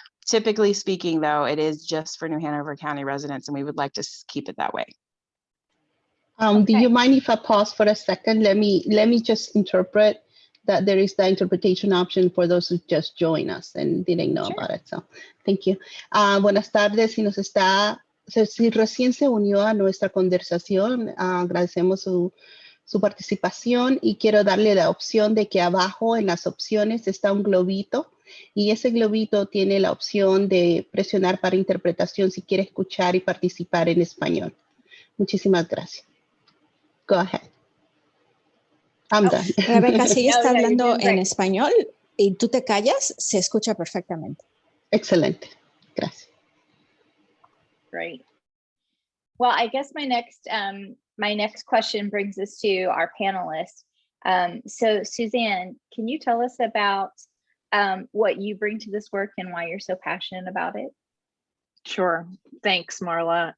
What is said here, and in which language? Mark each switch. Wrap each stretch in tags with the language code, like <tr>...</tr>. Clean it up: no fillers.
<en>Typically speaking, though, it is just for New Hanover County residents, and we would like to keep it that way. Do you mind if I pause for a second? Let me just interpret that there is the interpretation option for those who just joined us and didn't know about it. So thank you.</en> <es>Buenas tardes. Si recién se unió a nuestra conversación, agradecemos su participación y quiero darle la opción de que abajo en las opciones está un globito y ese globito tiene la opción de presionar para interpretación si quiere escuchar y participar en español. Muchísimas gracias.</es> <en>Go ahead. I'm done.</en> <es>Rebeca, si ella está</es> <en>No, you're</en> <es>hablando</es> <en>doing great.</en> <es>en español y tú te callas, se escucha perfectamente. Excelente. Gracias.</es> <en>Great. Well, I guess my next question brings us to our panelists. So Suzanne, can you tell us about what you bring to this work and why you're so passionate about it? Sure. Thanks, Marla.</en>